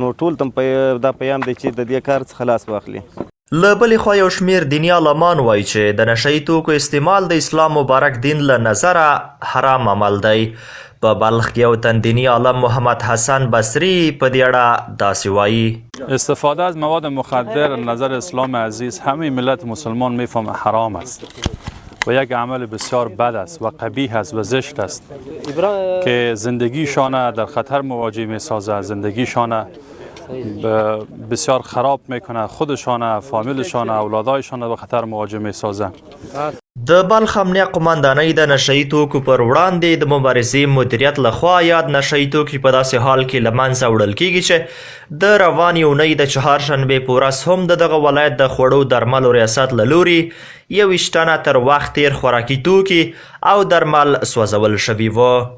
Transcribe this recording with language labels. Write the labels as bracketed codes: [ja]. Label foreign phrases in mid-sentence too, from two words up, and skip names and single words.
[ps] نو ټول ته دا پیغام دی چې د دې کار څخه لاس واخلي. له بلې خوا یو شمېر دیني عالمان وایي چې د نشهیي توکو استعمال د اسلام مبارک دین له نظره حرام عمل دی. په بلخ کې یو تن دیني عالم محمد حسن بصری په دې اړه داسې وایي: [fa] استفاده از مواد مخدر نظر اسلام عزیز همه ملت مسلمان میفهمه حرام است و یک عمل بسیار بد است و قبیح است و زشت است که زندگیشان در خطر مواجه میسازد، زندگیشان بسیار خراب میکنه، خودشان، فامیلشان، اولادایشان به خطر مواجه میسازه. [ps] د بلخ امنیه قومندانۍ د نشهیي توکو پر وړاندې د مبارزې مدیریت لخوا یاد نشهیي توکي په داسې حال کې له منځه وړل کیږي چې د روانې اونۍ د چهارشنبې په ورځ هم د دغه ولایت د خوړو درملو ریاست له لوري 21 تنه تر وخت تیر خوراکي توکي او درمل سوځول شوي وو.